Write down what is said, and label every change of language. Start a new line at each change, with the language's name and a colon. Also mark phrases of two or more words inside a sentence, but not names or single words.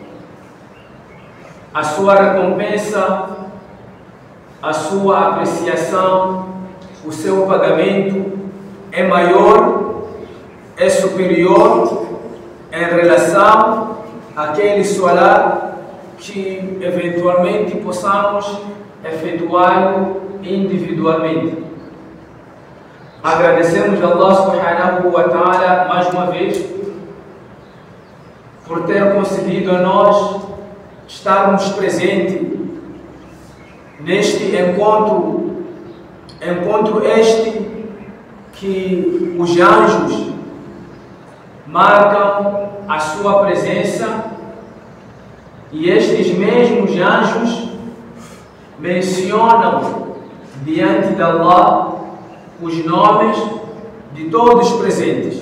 Portuguese: a sua recompensa, a sua apreciação, o seu pagamento é maior, é superior em relação àquele salat que eventualmente possamos efetuá-lo individualmente. Agradecemos a Allah
Arabic: سبحانه وتعالى
Portuguese: mais uma vez por ter concedido a nós estarmos presentes neste encontro este que os anjos marcam a sua presença, e estes mesmos anjos mencionam diante de Allah os nomes de todos os presentes.